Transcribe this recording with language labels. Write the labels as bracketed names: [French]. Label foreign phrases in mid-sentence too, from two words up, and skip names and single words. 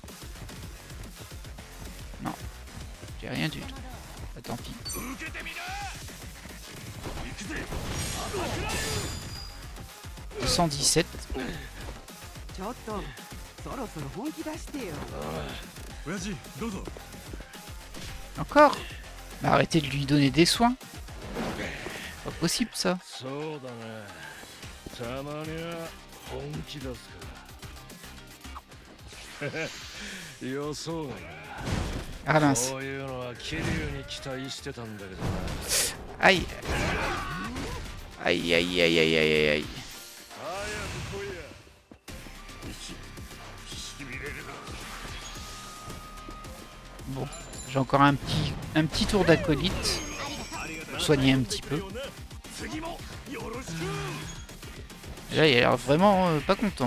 [French] Non, j'ai rien du tout. Ah, tant pis. 217. [Japanese] ちょっとそろそろ本気出してよ。親父どうぞ。 [French] Encore? Bah, arrêtez de lui donner des soins. Pas possible ça. [Japanese] そうだね。たまには本気出すか。予想外 [French] Ah [Japanese] だ。 [French] mince. [Japanese] そういうのは桐生に期待してたんだけどな。 [French] Aïe. Aïe aïe aïe aïe aïe aïe. [Japanese] 早く来いや。 [French] Bon, j'ai encore un petit tour d'acolyte. Pour soigner un petit peu. Et là il a l'air vraiment pas content.